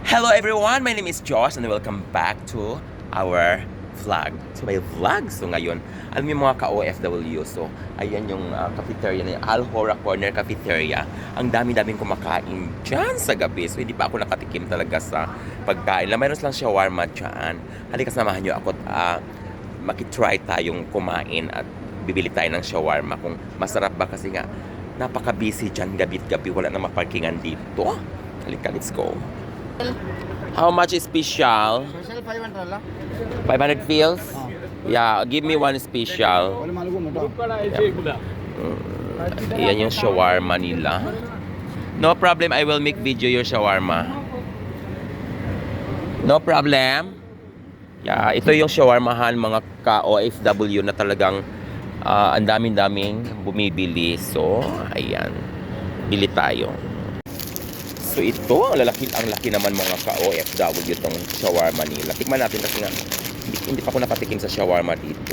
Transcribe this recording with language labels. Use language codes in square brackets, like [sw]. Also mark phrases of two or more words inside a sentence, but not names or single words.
[en] Hello everyone, my name is Josh and welcome back to our vlog. So my vlog, [tl] so ngayon, alam niyo mga ka-OFW, so ayan yung cafeteria na yung Alhora Corner Cafeteria. Ang dami-daming kumakain dyan sa gabi, so hindi pa ako nakatikim talaga sa pagkain. Mayroon lang shawarma dyan. Halika samahan niyo ako at makitry tayong kumain at bibili tayo ng shawarma kung masarap ba kasi nga napaka-busy dyan gabi-gabi, wala na maparkingan dito. Halika, [en] let's go. How much is special? [tl] Special 500 lang. [en] 500 feels? Yeah, give me one special. [tl] Wala malugo mo to. Ayan yung shawarma nila. [en] No problem, I will make video your shawarma. No problem. Yeah, [tl] ito yung shawarmahan mga ka-OFW na talagang ang daming-daming bumibili. So, ayan. Bili tayo. So ito, ang laki naman mga ka-OFW itong shawarma nila. Tikman natin kasi nga, hindi pa ako nakatikim sa shawarma dito.